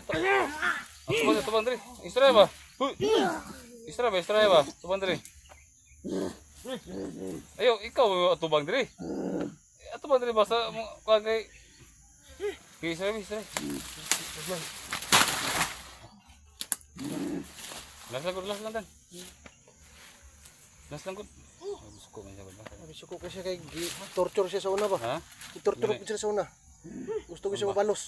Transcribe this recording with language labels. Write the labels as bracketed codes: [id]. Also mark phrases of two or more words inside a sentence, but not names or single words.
[ceb] Tubang diri. Istirahat ba? Istirahat ba? Tubang diri. Ayo, ikaw tubang diri. Tubang diri basta kagay. Istirahat. Las lang dan. Las lang gud. Suko man siya ba? Suko kasi kay torture siya sa una ba? Ha? I-torture ko siya sa una. Gusto ko siya mabalos.